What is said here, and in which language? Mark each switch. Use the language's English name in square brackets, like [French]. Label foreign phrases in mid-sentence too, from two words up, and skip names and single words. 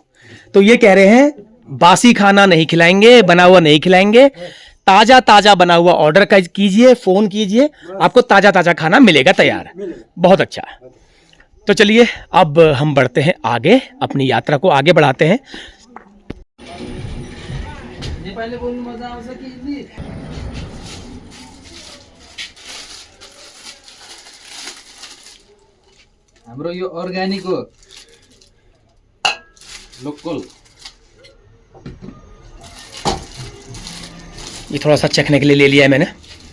[Hindi] तो ये कह रहे हैं बासी खाना नहीं खिलाएंगे, बना हुआ नहीं खिलाएंगे, ताजा ताजा बना हुआ ऑर्डर कीजिए, फोन कीजिए, आपको ताजा ताजा खाना मिलेगा तैयार। बहुत अच्छा। तो चलिए अब हम बढ़ते हैं आगे, अपनी यात्रा को आगे बढ़ाते हैं। [Nepali] हाम्रो यो अर्ग्यानिक हो, लोकल। [Hindi] ये थोड़ा सा चखने के लिए ले लिया है मैंने।